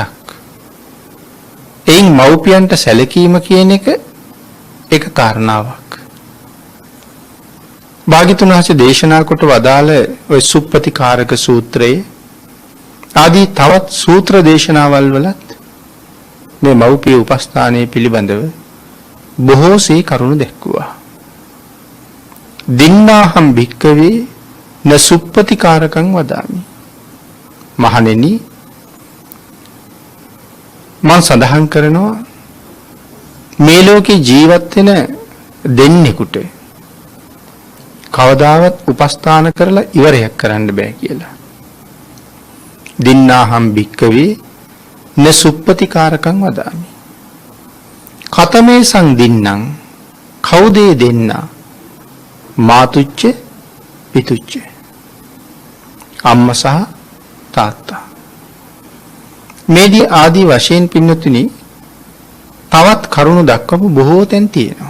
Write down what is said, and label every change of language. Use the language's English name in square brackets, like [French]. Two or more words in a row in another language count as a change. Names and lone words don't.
[Sinhala] එයින් මව්පියන්ට සැලකීම කියන එක කාරණාවක්. භාග්‍යතුන් වහන්සේ දේශනා කොට වදාළ ඔය සුප්පතිකාරක සූත්‍රයේ ආදී තවත් සූත්‍ර දේශනාවල් වලත් මේ මව්පිය උපස්ථානයේ පිළිබඳව බොහෝසේ කරුණු දැක්වුවා. [Pali] දින්නාහම් භික්කවේ න සුප්පතිකාරකං වදාමි. [Sinhala] මහණෙනි මම සඳහන් කරනවා මේ ලෝකේ ජීවත් වෙන දෙන්නෙකුට කවදාවත් උපස්ථාන කරලා ඉවරයක් කරන්න බෑ කියලා. [Pali] දින්නාහම් භික්කවේ න සුප්පතිකාරකං වදාමි. කතමේ සං දින්නම් [Sinhala] කවුදේ දෙන්නා [Pali] මාතුච්ච පිතුච්ච [Sinhala] අම්මා සහ තාත්තා. මේදී ආදී වශයෙන් පින්නතුනි තවත් කරුණු දක්වපු බොහෝ තැන් තියෙනවා.